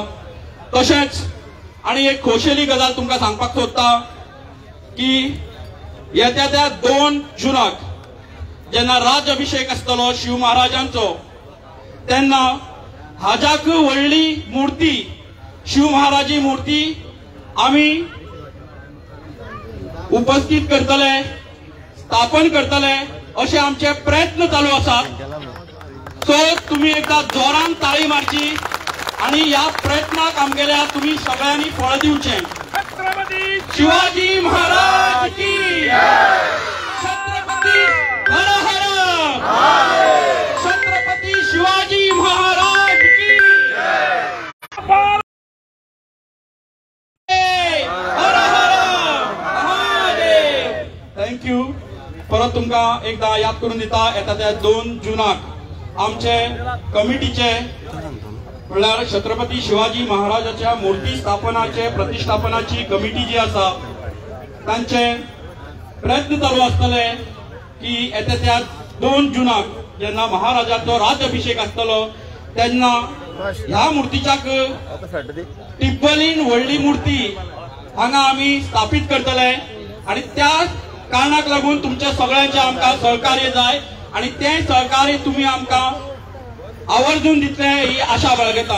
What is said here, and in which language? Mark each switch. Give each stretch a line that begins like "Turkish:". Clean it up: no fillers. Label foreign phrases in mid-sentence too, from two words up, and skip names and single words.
Konkani: तशेंच आनी एक खोशेली गजाल तुमकां सांगपाक सोदता की येत्या त्या 2 जुनाक जेन्ना राज अभिषेक आसतलो शिव महाराजांचो, तेन्ना हाज्याक व्हडली मूर्ती शिव महाराजी मूर्ती आमी उपस्थित करतले, स्थापन करतले असे आमचे प्रयत्न चालू आसात। सो तुम्ही एकदा जोरान ताळी मारची आणि ह्या प्रयत्नाक आमगेल्या तुम्ही सगळ्यांनी फळ दिवचे।
Hindi: छत्रपती शिवाजी महाराज की जय। छत्रपती हर हर, छत्रपती शिवाजी महाराज की जय। हर हर महादेव। थँक्यू।
Konkani: परत तुमकां एकदा याद करून दिता, येता त्या 2 जुनाक आमचे कमिटीचे म्हणल्यार छत्रपती शिवाजी महाराजाच्या मूर्ती स्थापनाचे प्रतिष्ठापनाची कमिटी जी आसा तांचे प्रयत्न चालू आसतले की येता त्या 2 जुनाक जेन्ना महाराजाचो राज्याभिषेक आसतलो तेन्ना ह्या मूर्तीच्याक टिब्बलीन व्हडली मूर्ती हांगा आमी स्थापीत करतले आणि त्या कारणाक लागून तुमच्या सगळ्यांचे आमकां सहकार्य जाय आणि ते सहकार्य तुम्ही आमकां आवर्जून दितले ही आशा बाळगता।